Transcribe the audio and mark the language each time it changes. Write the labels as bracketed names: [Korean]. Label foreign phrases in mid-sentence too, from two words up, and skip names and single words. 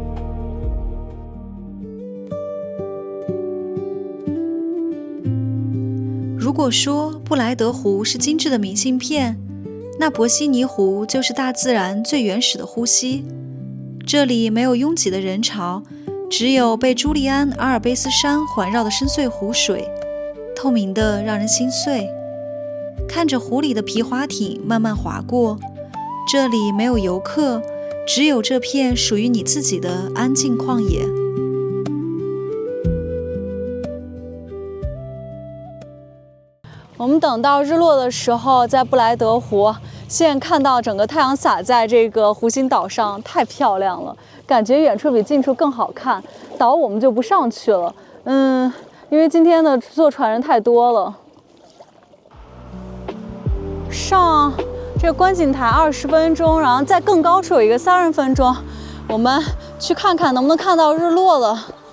[Chinese] 如果說布萊德湖是精緻的明信片，那博西尼湖就是大自然最原始的呼吸。這裡沒有擁擠的人潮，只有被朱利安·阿爾卑斯山環繞的深邃湖水，透明的讓人心碎。看着湖裡的皮划艇慢慢划過，這裡沒有遊客，只有這片屬於你自己的安靜曠野。我們等到日落的時候，在布萊德湖，現在看到整個太陽灑在這個湖心島上，太漂亮了，感覺遠處比近處更好看。島我們就不上去了，因為今天的坐船人太多了。上這個觀景台20分鐘，然後在更高處有一個30分鐘，我們去看看能不能看到日落了。